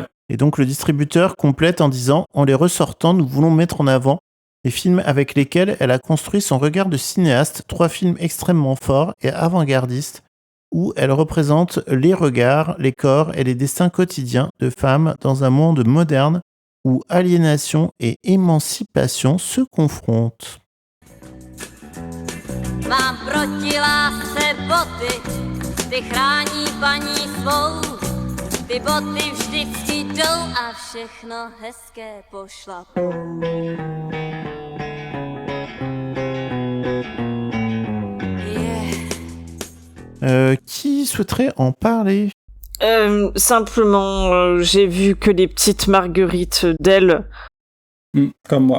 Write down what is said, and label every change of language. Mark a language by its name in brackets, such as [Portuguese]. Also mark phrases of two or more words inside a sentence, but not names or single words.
[French] Et donc le distributeur complète en disant « En les ressortant, nous voulons mettre en avant les films avec lesquels elle a construit son regard de cinéaste, 3 films extrêmement forts et avant-gardistes, où elle représente les regards, les corps et les destins quotidiens de femmes dans un monde moderne où aliénation et émancipation se confrontent. » [Czech] Mám proti lásce boty, ty chrání paní svou. Ty boty vždycky jdou a všechno hezké pošlapou. [French] Qui souhaiterait en parler? Simplement, j'ai vu que les petites marguerites d'elle. Comme moi.